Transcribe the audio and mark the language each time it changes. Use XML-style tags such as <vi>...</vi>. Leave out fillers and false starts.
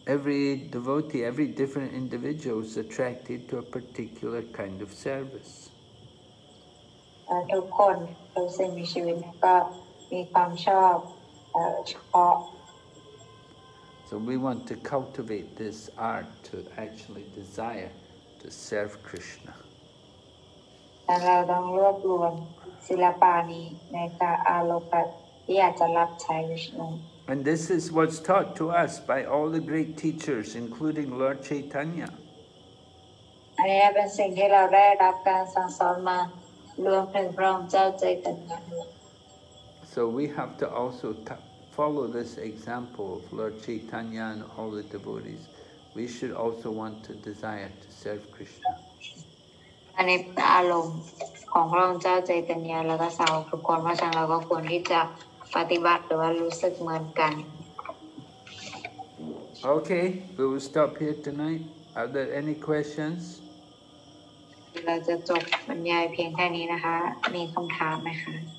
<en>Every devotee, every different individual is attracted to a particular kind of service.</en> <th>ทุกคนทุกสิ่งมีชีวิตก็มีความชอบเฉพาะ</th> <en>So we want to cultivate this art to actually desire to serve Krishna.</en> <th>แต่เราต้องรวบรวมศิลปะนี้ในการอารมณ์ที่อยากจะรับใช้วิชนู</th> <en>And this is what's taught to us by all the great teachers, including Lord Chaitanya.</en> <th>อันนี้เป็นสิ่งที่เราได้รับการสั่งสอนมารวมถึงพระองค์เจ้าใจกันยา</th> <en>So we have to also follow this example of Lord Chaitanya and all the devotees. We should also want to desire to serve Krishna.</en> <th>อันนี้อารมณ์ของพระองค์เจ้าใจกันยาแล้วก็สาวกทุกคนเพราะฉะนั้นเราก็ควรที่จะปฏิบัติหรือว่ารู้สึกเหมือนกัน</th> <en>Okay, we will stop here tonight. Are there any questions?</en> <th>เราจะจบบรรยายเพียงแค่นี้นะคะ มีคำถามไหมคะ</th>